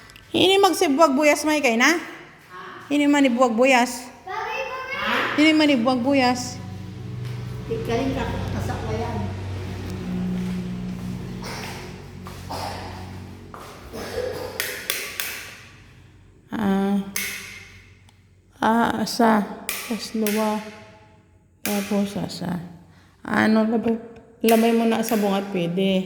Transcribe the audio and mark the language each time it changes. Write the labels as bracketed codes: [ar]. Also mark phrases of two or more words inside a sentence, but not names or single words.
[tsg] Ini magsibuwag buyas may kay na? Ini man ibuwag buyas. Ini man ibuwag buyas. Ikaling ka, kasak ko yan. Asa. Tapos luwa. Tapos asa. Ano, labay mo na sa bungat pwede.